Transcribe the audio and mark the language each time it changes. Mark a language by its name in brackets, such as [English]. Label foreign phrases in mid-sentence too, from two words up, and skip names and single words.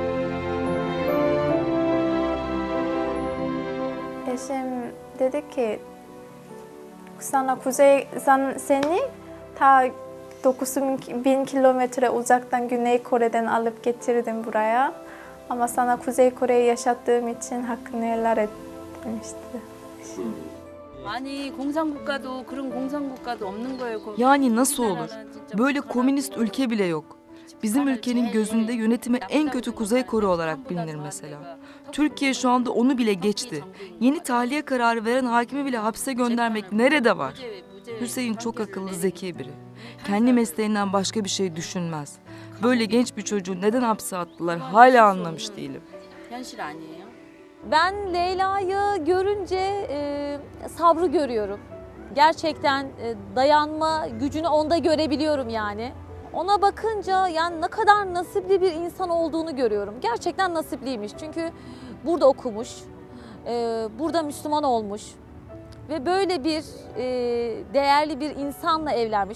[Turkish] Eşim dedi ki seni ta 9.000 kilometre uzaktan Güney Kore'den alıp getirdim buraya. Ama sana Kuzey Kore'yi yaşattığım için hakkını helal et demişti. [Korean] 아니 공산국가도 그런 공산국가도 없는 거예요. [Turkish] Yani nasıl olur? Böyle komünist ülke bile yok. Bizim ülkenin gözünde yönetimi en kötü Kuzey Kore olarak bilinir mesela. Türkiye şu anda onu bile geçti. Yeni tahliye kararı veren hakimi bile hapse göndermek nerede var? Hüseyin çok akıllı, zeki biri. Kendi mesleğinden başka bir şey düşünmez. Böyle genç bir çocuğu neden hapse attılar hala anlamış değilim. [Korean] 현실 아니에요? [Turkish] Ben Leyla'yı görünce sabrı görüyorum. Gerçekten dayanma gücünü onda görebiliyorum yani. Ona bakınca yani ne kadar nasipli bir insan olduğunu görüyorum. Gerçekten nasipliymiş çünkü burada okumuş, burada Müslüman olmuş ve böyle bir değerli bir insanla evlenmiş.